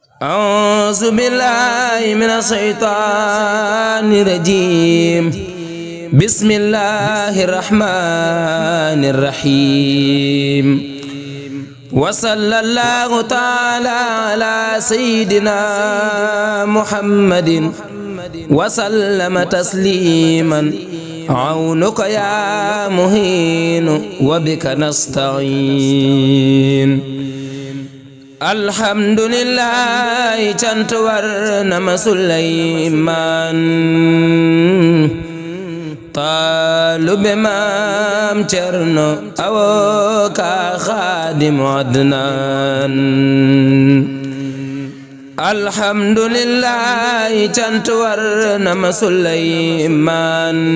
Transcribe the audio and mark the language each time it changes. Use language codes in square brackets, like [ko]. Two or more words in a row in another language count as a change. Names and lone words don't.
[ar] أعوذ بالله من الشيطان الرجيم بسم الله الرحمن الرحيم وصلى الله تعالى على سيدنا محمد وسلم تسليما عونك يا مهين وبك نستعين الحمد لله [wo] cant war na ma Suleymaan taalube maam Cerno awoka Xaadimu Adnaan [ar] الحمد لله [wo] cant war na ma Suleymaan